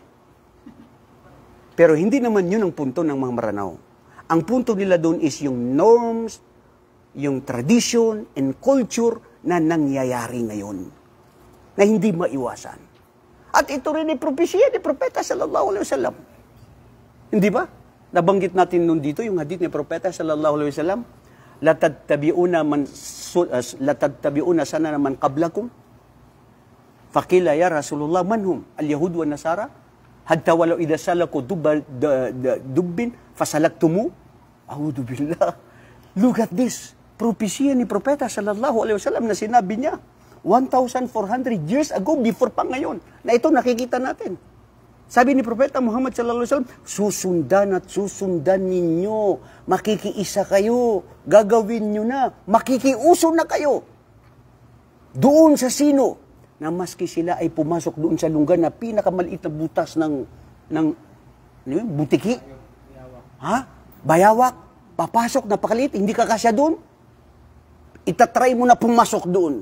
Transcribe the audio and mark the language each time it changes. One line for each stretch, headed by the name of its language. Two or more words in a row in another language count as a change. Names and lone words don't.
Filipino: Pero hindi naman yun ang punto ng mga Maranao. Ang punto nila doon is yung norms, yung
English: tradition and culture
Filipino: na nangyayari ngayon. Na hindi maiwasan. At ito rin ay propesya ni Propeta
Arabic: صلى الله عليه وسلم.
Filipino: Hindi ba? Nabanggit natin nun dito yung hadith ni Propeta
Arabic: صلى الله عليه وسلم, لتتبعن سنن من قبلكم. فقيل يا رسول الله منهم اليهود والنصارى حتى ولو إذا سلكوا ضب فسلكتموه. أعوذ بالله.
English: Look at this.
Filipino: Propesya ni Propeta
Arabic: صلى الله عليه وسلم
Filipino: na sinabi niya 1,400
English: years ago before
Filipino: pa ngayon. Na ito nakikita natin. Sabi ni Propeta Muhammad
Arabic: صلى الله عليه وسلم,
Filipino: susundan at susundan ninyo, makikiisa kayo, gagawin nyo na, makikiuso na kayo. Doon sa sino, na maski sila ay pumasok doon sa lungga na pinakamaliit na butas ng butiki, bayawak, papasok, napakaliit, hindi ka kasya doon, Itatry mo na pumasok doon.